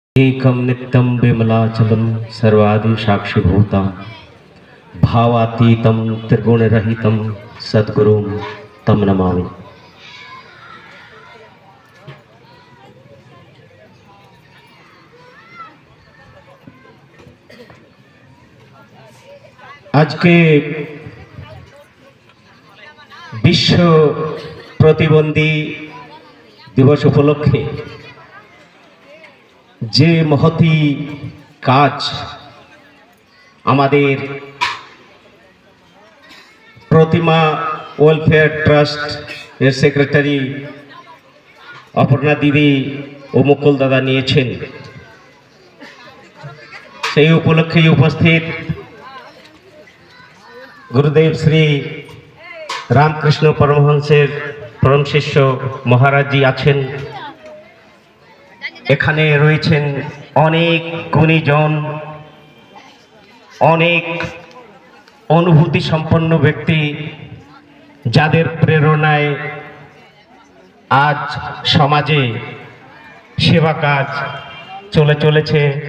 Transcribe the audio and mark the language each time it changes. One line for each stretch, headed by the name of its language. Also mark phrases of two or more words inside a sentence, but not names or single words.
Sanskrit: एकं नित्यं विमलाचलं सर्वादि साक्षिभूतं भावातीतं त्रिगुणरहितं सद्गुरुं तं नमामि।
Bangla: আজকে বিশ্ব প্রতিবন্ধী দিবস উপলক্ষে যে মহতী কাজ আমাদের প্রতিমা ওয়েলফেয়ার ট্রাস্ট এর সেক্রেটারি অপর্ণা দিদি ও মুকুল দাদা निয়েছেন সেই উপলক্ষে উপস্থিত গুরুদেব শ্রী রামকৃষ্ণ পরমহংসের পরম শিষ্য মহারাজ জী आছেন এখানে রয়েছেন অনেক গুণীজন অনেক অনুভূতি সম্পন্ন ব্যক্তি যাদের প্রেরণায় আজ সমাজে সেবা কাজ চলেছে।